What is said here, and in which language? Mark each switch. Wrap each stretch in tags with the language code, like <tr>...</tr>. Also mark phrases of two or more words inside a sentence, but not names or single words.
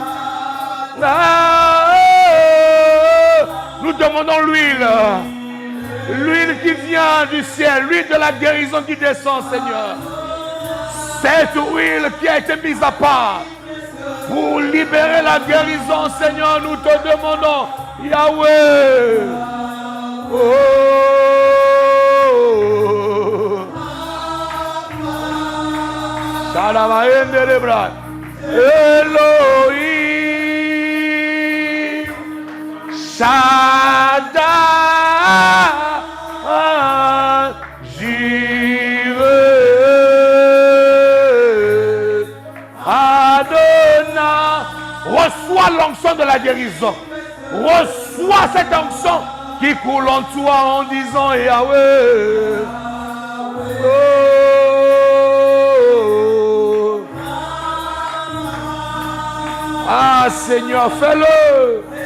<fr>Nous demandons l'huile. L'huile qui vient du ciel, l'huile de la guérison qui descend, Seigneur. Cette huile qui a été mise à part pour libérer la guérison, Seigneur, nous te demandons, Yahweh. Oh. Elohim. Shaddai. Jireh. Adonai. Reçois l'onction de la guérison. Reçois cette onction qui coule en toi en disant Yahweh. Oh. Ah Seigneur, fais-le.</fr>